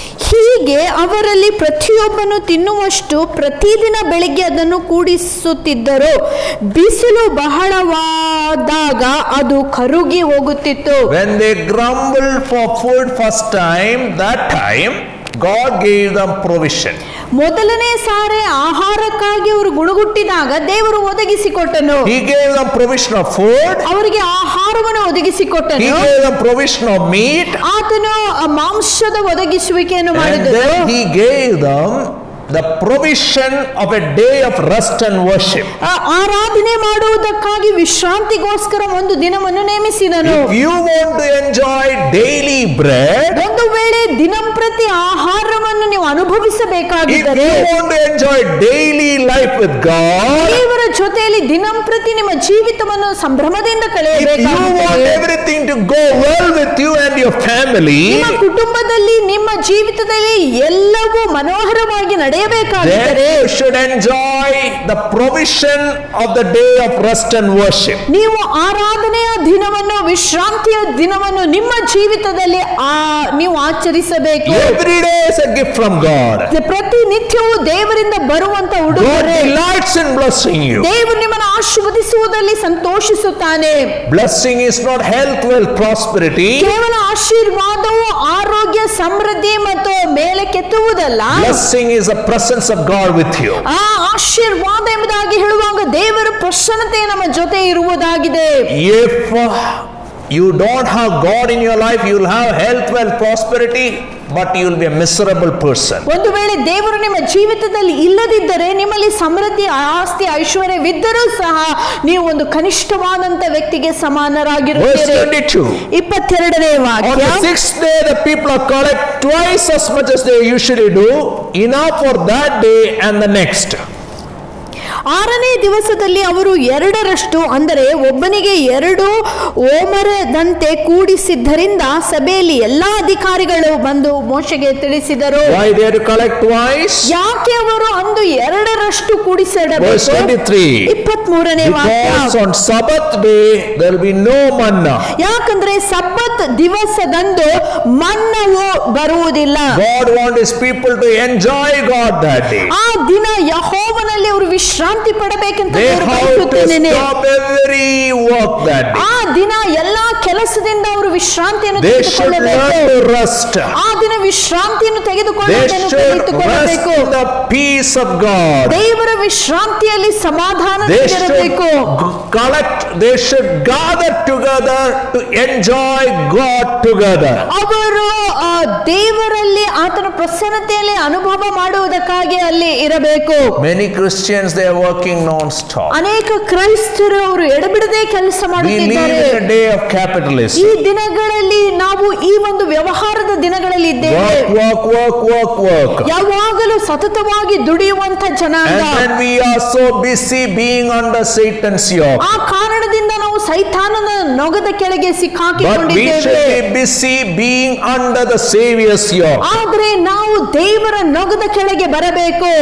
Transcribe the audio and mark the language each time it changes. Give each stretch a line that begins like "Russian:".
Kannada: ಹೀಗೆ ಅವರಲ್ಲಿ ಪ್ರತಿಯೊಬ್ಬನು ತಿನ್ನುವಷ್ಟು ಪ್ರತಿದಿನ ಬೆಳಿಗ್ಗೆ ಅದನ್ನು ಕೂಡಿಸುತ್ತಿದ್ದರು. ಬಿಸಿಲು ಬಹಳವಾದಾಗ ಅದು ಕರುಗಿ ಹೋಗುತ್ತಿತ್ತು.
English: When they grumbled for food first time, that time God gave them provision.
Kannada: ಮೊದಲನೇ ಸಾರಿ ಆಹಾರಕ್ಕಾಗಿ ಅವರು ಗುಣಗುಟ್ಟಿದಾಗ ದೇವರು ಒದಗಿಸಿಕೊಟ್ಟನು.
English: He gave them provision of food.
Kannada: ಅವರಿಗೆ ಆಹಾರವನ್ನು
English: He
Kannada: ಒದಗಿಸಿಕೊಟ್ಟನು.
English: gave them provision of meat.
Kannada: ಆತನು ಮಾಂಸದ ಒದಗಿಸುವಿಕೆಯನ್ನು
English: And
Kannada: ಮಾಡಿದನು.
English: then He gave them the provision of a day of rest and worship.
Kannada: ಆರಾಧನೆ ಮಾಡುವುದಕ್ಕಾಗಿ ವಿಶ್ರಾಂತಿಗೋಸ್ಕರ ಒಂದು ದಿನವನ್ನು ನೇಮಿಸಿದನು.
English: If you want to enjoy daily bread,
Kannada: ಒಂದು ವೇಳೆ ದಿನಂಪ್ರತಿ ಆಹಾರವನ್ನು ನೀವು
English: if
Kannada: ಅನುಭವಿಸಬೇಕಾಗಿದ್ದರೆ,
English: you want to enjoy daily life with God,
Kannada: ದೇವರ ಜೊತೆಯಲ್ಲಿ ದಿನಂಪ್ರತಿ ನಿಮ್ಮ ಜೀವಿತವನ್ನು ಸಂಭ್ರಮದಿಂದ
English: if you want
Kannada: ಕಳೆಯಬೇಕಾಗುತ್ತದೆ.
English: everything to go well with you and your family,
Kannada: ನಿಮ್ಮ ಕುಟುಂಬದಲ್ಲಿ ನಿಮ್ಮ ಜೀವಿತದಲ್ಲಿ ಎಲ್ಲವೂ ಮನೋಹರವಾಗಿ
English: then
Kannada: ನಡೆಯಬೇಕಾಗಿದ್ದರೆ
English: you should enjoy the provision of the day of rest and worship.
Kannada: ನೀವು ಆರಾಧನೆಯ ದಿನವನ್ನು ವಿಶ್ರಾಂತಿಯ ದಿನವನ್ನು ನಿಮ್ಮ ಜೀವಿತದಲ್ಲಿ ನೀವು ಆಚರಿಸಬೇಕು.
English: Every day is a gift from God.
Kannada: ಪ್ರತಿನಿತ್ಯವೂ ದೇವರಿಂದ ಬರುವಂತ
English: God
Kannada: ಉಡುಗೊರೆ.
English: delights in blessing you.
Kannada: ದೇವರು ನಿಮ್ಮನ್ನು ಆಶೀರ್ವದಿಸುವುದರಲ್ಲಿ ಸಂತೋಷಿಸುತ್ತಾನೆ.
English: Blessing is not health, wealth, prosperity.
Kannada: ಕೇವಲ ಆಶೀರ್ವಾದವು ಆರೋಗ್ಯ, ಸಮೃದ್ಧಿ ಮತ್ತು ಮೇಲೆ ಕೆತ್ತುವುದಲ್ಲ.
English: Blessing is the presence of God with you.
Kannada: ಆ ಆಶೀರ್ವಾದ ಎಂಬುದಾಗಿ ಹೇಳುವಾಗ ದೇವರ ಪ್ರಸನ್ನತೆ ನಮ್ಮ ಜೊತೆ ಇರುವುದಾಗಿದೆ.
English: If you don't have God in your life, you will have health, wealth, prosperity, but you will be a miserable person.
Kannada: ಒಂದು ವೇಳೆ ದೇವರು ನಿಮ್ಮ ಜೀವಿತದಲ್ಲಿ ಇಲ್ಲದಿದ್ದರೆ, ನಿಮ್ಮಲ್ಲಿ ಸಮೃದ್ಧಿ, ಆಸ್ತಿ, ಐಶ್ವರ್ಯವಿದ್ದರೂ ಸಹ ನೀವು ಒಂದು ಕನಿಷ್ಠವಾದಂತ ವ್ಯಕ್ತಿಗೆ ಸಮಾನರಾಗಿರುತ್ತೀರಿ.
English: Verse 22.
Kannada: 22ನೇ
English: On
Kannada: ವಾಕ್ಯ,
English: the sixth day, the people are collect twice as much as they usually do, enough for that day and the next.
Kannada: 6ನೇ ದಿವಸದಲ್ಲಿ ಅವರು 2ರಷ್ಟು ಅಂದರೆ ಒಬ್ಬನಿಗೆ 2 ಓಮರದಂತೆ ಕೂಡಿಸಿದ್ದರಿಂದ ಸಭೆಯಲ್ಲಿ ಎಲ್ಲಾ ಅಧಿಕಾರಿಗಳು ಬಂದು ಮೋಶೆಗೆ ತಿಳಿಸಿದರು.
English: Why they had to collect twice?
Kannada: ಯಾಕೆ ಅವರು ಅಂದು 2ರಷ್ಟು
English: Verse
Kannada: ಕೂಡಿಸಿಡಬೇಕು?
English: 23.
Kannada: 23ನೇ ವಾಕ್ಯ,
English: Because on Sabbath day there will be no manna.
Kannada: ಯಾಕಂದ್ರೆ ಸಬ್ಬತ್ ದಿವಸದಂದು ಮನ್ನವು ಬರುವುದಿಲ್ಲ.
English: God wants His people to enjoy God that day.
Kannada: ಆ ದಿನ ಯೆಹೋವನಲ್ಲಿ ಅವರು ವಿಶ್ರಾಂತಿ ವಿಶ್ರಾಂತಿ ಪಡಬೇಕಂತ
English: They
Kannada: ದೇವರು
English: have to
Kannada: ಬಯಸುತ್ತೇನೆ.
English: stop every work that day.
Kannada: ಆ ದಿನ ಎಲ್ಲಾ ಕೆಲಸದಿಂದ ಅವರು ವಿಶ್ರಾಂತಿಯನ್ನು
English: They should
Kannada: ತೆಗೆದುಕೊಳ್ಳಬೇಕು.
English: learn to rest.
Kannada: ಆ ದಿನ ವಿಶ್ರಾಂತಿಯನ್ನು
English: They
Kannada: ತೆಗೆದುಕೊಳ್ಳುವುದನ್ನು
English: should
Kannada: ಕಲಿತುಕೊಳ್ಳಬೇಕು.
English: rest in the peace of God.
Kannada: ದೇವರ ವಿಶ್ರಾಂತಿಯಲ್ಲಿ ಸಮಾಧಾನ
English: They should
Kannada: ಇರಬೇಕು.
English: they should gather together to enjoy God together.
Kannada: ಅವರು ದೇವರಲ್ಲಿ ಆತನ ಪ್ರಸನ್ನತೆಯಲ್ಲಿ ಅನುಭವ ಮಾಡುವುದಕ್ಕಾಗಿ ಅಲ್ಲಿ ಇರಬೇಕು.
English: Many Christians, they are working non-stop.
Kannada: ಅನೇಕ ಕ್ರೈಸ್ತರು ಅವರು ಎಡಬಿಡದೆ ಕೆಲಸ
English: We live
Kannada: ಮಾಡುತ್ತಿದ್ದಾರೆ.
English: in a day of capitalism.
Kannada: ಈ ದಿನಗಳಲ್ಲಿ ನಾವು ಈ ಒಂದು ವ್ಯವಹಾರದ ದಿನಗಳಲ್ಲಿ ಇದ್ದೇವೆ.
English: Work.
Kannada: ಯಾವಾಗಲೂ ಸತತವಾಗಿ ದುಡಿಯುವಂತ ಜನಾಂಗ.
English: And then we are so busy being under Satan's yoke.
Kannada: ಆ ಕಾರಣದಿಂದ ನಾವು ಸೈತಾನನ ನೊಗದ ಕೆಳಗೆ
English: But we
Kannada: ಸಿಕ್ಕಾಕಿಕೊಂಡಿದ್ದೇವೆ.
English: should be busy being under the Savior's yoke.
Kannada: ಆದ್ರೆ ನಾವು ದೇವರ ನೊಗದ ಕೆಳಗೆ ಬರಬೇಕು.